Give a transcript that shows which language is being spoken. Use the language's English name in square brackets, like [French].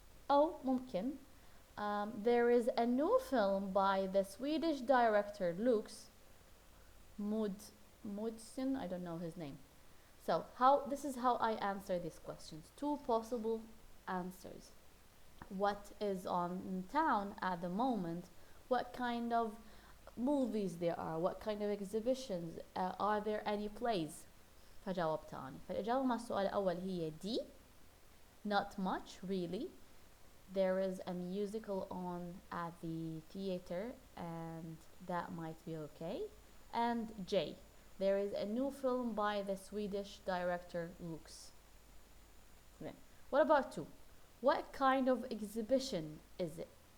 [Arabic] أو ممكن [English] there is a new film by the Swedish director Lux Moodsen. I don't know his name. So this is how I answer these questions. Two possible answers. What is on in town at the moment? What kind of movies there are? What kind of exhibitions? Are there any plays? [Arabic] فجاوبت أنا. فالإجابة مع السؤال الأول هي D. [English] Not much really. There is a musical on at the theater and that might be okay. And J. There is a new film by the Swedish director Lux. Then, what about 2? What kind of exhibition is it?